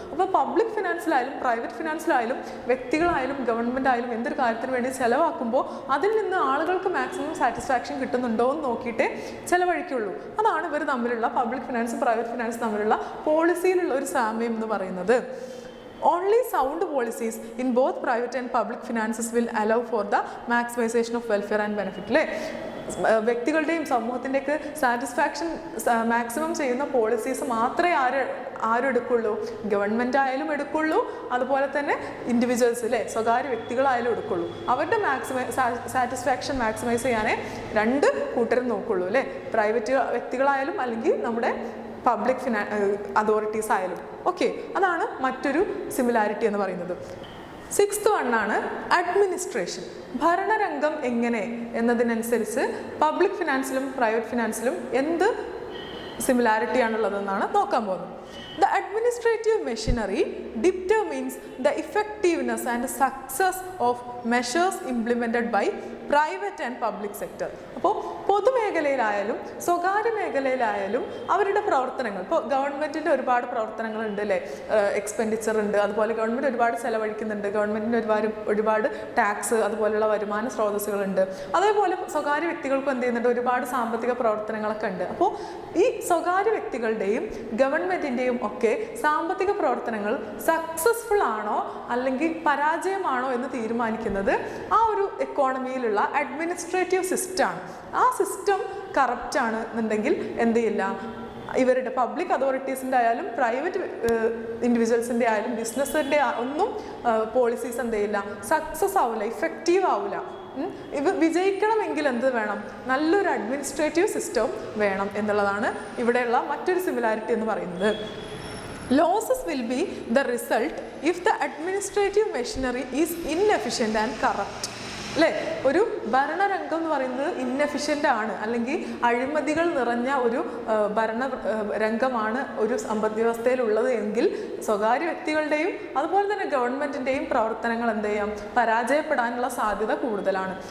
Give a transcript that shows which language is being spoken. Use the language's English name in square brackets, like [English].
[Malayalam] അപ്പോൾ public ഫിനാൻസിലായാലും private ഫിനാൻസിലായാലും വ്യക്തികളായാലും government ആയാലും എന്തൊരു കാര്യത്തിന് വേണ്ടി ചിലവാക്കുമ്പോൾ അതിൽ നിന്ന് ആളുകൾക്ക് മാക്സിമം സാറ്റിസ്ഫാക്ഷൻ കിട്ടുന്നുണ്ടോ എന്ന് നോക്കിയിട്ടേ ചിലവഴിക്കുള്ളൂ. അതാണ് ഇവർ തമ്മിലുള്ള പബ്ലിക് ഫിനാൻസും പ്രൈവറ്റ് ഫിനാൻസും തമ്മിലുള്ള പോളിസിയിലുള്ള ഒരു സാമ്യം എന്ന് പറയുന്നത്. [English] Only sound policies in both private and public finances will allow for the maximization of welfare and benefit അല്ലേ? [Malayalam] വ്യക്തികളുടെയും സമൂഹത്തിൻ്റെയൊക്കെ സാറ്റിസ്ഫാക്ഷൻ മാക്സിമം ചെയ്യുന്ന പോളിസീസ് മാത്രമേ ആരും എടുക്കുള്ളൂ? ഗവൺമെൻറ് ആയാലും എടുക്കുള്ളൂ, അതുപോലെ തന്നെ ഇൻഡിവിജ്വൽസ് അല്ലേ, സ്വകാര്യ വ്യക്തികളായാലും എടുക്കുള്ളൂ. അവരുടെ സാറ്റിസ്ഫാക്ഷൻ മാക്സിമൈസ് ചെയ്യാനേ രണ്ട് കൂട്ടരും നോക്കുള്ളൂ അല്ലേ? പ്രൈവറ്റ് വ്യക്തികളായാലും അല്ലെങ്കിൽ നമ്മുടെ പബ്ലിക് അതോറിറ്റീസ് ആയാലും. ഓക്കെ, അതാണ് മറ്റൊരു സിമിലാരിറ്റി എന്ന് പറയുന്നത്. Sixth വണ്ണാണ് administration. ഭരണരംഗം എങ്ങനെ എന്നതിനനുസരിച്ച് പബ്ലിക് ഫിനാൻസിലും പ്രൈവറ്റ് ഫിനാൻസിലും എന്ത് സിമിലാരിറ്റി ആണുള്ളതെന്നാണ് നോക്കാൻ പോകുന്നത്. [English] The administrative machinery determines the effectiveness and success of measures implemented by private and public sector. [Malayalam] അപ്പോൾ പൊതുമേഖലയിലായാലും സ്വകാര്യ മേഖലയിലായാലും അവരുടെ പ്രവർത്തനങ്ങൾ, ഇപ്പോൾ ഗവൺമെൻറ്റിൻ്റെ ഒരുപാട് പ്രവർത്തനങ്ങളുണ്ട് അല്ലേ, എക്സ്പെൻഡിച്ചർ ഉണ്ട്, അതുപോലെ ഗവൺമെൻറ് ഒരുപാട് ചിലവഴിക്കുന്നുണ്ട്, ഗവൺമെൻറ്റിന് ഒരുപാട് ടാക്സ് അതുപോലെയുള്ള വരുമാന സ്രോതസ്സുകളുണ്ട്. അതേപോലെ സ്വകാര്യ വ്യക്തികൾക്കും എന്ത് ചെയ്യുന്നുണ്ട്? ഒരുപാട് സാമ്പത്തിക പ്രവർത്തനങ്ങളൊക്കെ ഉണ്ട്. അപ്പോൾ ഈ സ്വകാര്യ വ്യക്തികളുടെയും ഗവൺമെൻറ്റിൻ്റെയും ഒക്കെ സാമ്പത്തിക പ്രവർത്തനങ്ങൾ സക്സസ്ഫുൾ ആണോ അല്ലെങ്കിൽ പരാജയമാണോ എന്ന് തീരുമാനിക്കുന്നത് ആ ഒരു എക്കോണമിയിലുള്ള അഡ്മിനിസ്ട്രേറ്റീവ് സിസ്റ്റമാണ്. ആ സിസ്റ്റം കറപ്റ്റ് ആണ് എന്നുണ്ടെങ്കിൽ എന്ത് ചെയ്യില്ല? ഇവരുടെ പബ്ലിക് അതോറിറ്റീസിൻ്റെ ആയാലും പ്രൈവറ്റ് ഇൻഡിവിജ്വൽസിൻ്റെ ആയാലും ബിസിനസ്സിൻ്റെ ഒന്നും പോളിസീസ് എന്ത് ചെയ്യില്ല, സക്സസ് ആവില്ല, ഇഫക്റ്റീവ് ആവില്ല. ഇവ വിജയിക്കണമെങ്കിൽ എന്ത് വേണം, നല്ലൊരു അഡ്മിനിസ്ട്രേറ്റീവ് സിസ്റ്റം വേണം എന്നുള്ളതാണ് ഇവിടെയുള്ള മറ്റൊരു സിമിലാരിറ്റി എന്ന് പറയുന്നത്. [English] Losses will be the result if the administrative machinery is inefficient and corrupt. [Malayalam] അല്ലേ, ഒരു ഭരണരംഗം എന്ന് പറയുന്നത് ഇന്നെഫിഷ്യൻ്റ് ആണ്, അല്ലെങ്കിൽ അഴിമതികൾ നിറഞ്ഞ ഒരു ഭരണ രംഗമാണ് ഒരു സമ്പദ് വ്യവസ്ഥയിലുള്ളത് എങ്കിൽ സ്വകാര്യ വ്യക്തികളുടെയും അതുപോലെ തന്നെ ഗവൺമെൻറ്റിൻ്റെയും പ്രവർത്തനങ്ങൾ എന്ത് ചെയ്യാം, പരാജയപ്പെടാനുള്ള സാധ്യത കൂടുതലാണ്.